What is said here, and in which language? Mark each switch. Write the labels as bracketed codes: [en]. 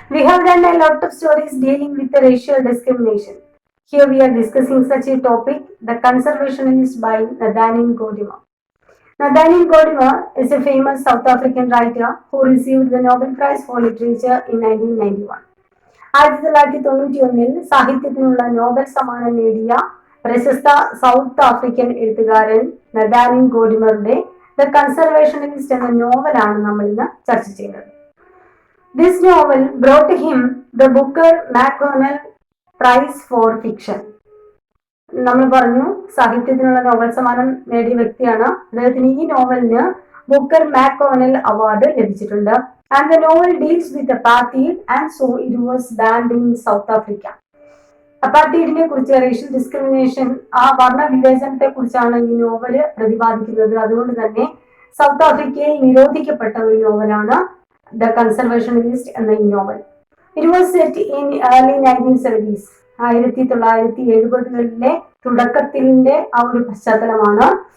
[en] We have done a lot of stories dealing with the racial discrimination. Here we are discussing such a topic, The Conservationist by Nathaniel Godimer. Nathaniel Godimer is a famous South African writer who received the Nobel Prize for Literature in 1991. [ml] 1991 സാഹിത്യത്തിനുള്ള Nobel സമ്മാനം നേടിയ പ്രശസ്ത south African എഴുത്തുകാരൻ നഥാനിൽ ഗോഡിമറുടെ the conservationist എന്ന നോവലാണ് നമ്മൾ ഇന്ന് ചർച്ച ചെയ്യുന്നത്. [en] This novel brought him the Booker McGonagall Prize for Fiction. [ml] നമ്മൾ പറഞ്ഞു സാഹിത്യത്തിനുള്ള നോബൽ സമ്മാനം നേടിയ വ്യക്തിയാണ്. അദ്ദേഹത്തിന് ഈ നോവലിന് ബുക്കർ മാക്ഗോണൽ അവാർഡ് ലഭിച്ചിട്ടുണ്ട്. [en] And the novel deals with apartheid and so it was banned in South Africa. [ml] അപ്പാർത്തൈഡിനെ കുറിച്ച്, റേഷ്യൽ ഡിസ്ക്രിമിനേഷൻ, ആ വർണ്ണ വിവേചനത്തെ കുറിച്ചാണ് ഈ നോവല് പ്രതിപാദിക്കുന്നത്. അതുകൊണ്ട് തന്നെ സൗത്ത് ആഫ്രിക്കയിൽ നിരോധിക്കപ്പെട്ട ഒരു നോവലാണ് ദ കൺസർവേഷനിസ്റ്റ് എന്ന ഈ novel. [en] It was set in early 1970s. [ml] 1970കളിലെ തുടക്കത്തിന്റെ ആ ഒരു പശ്ചാത്തലമാണ്.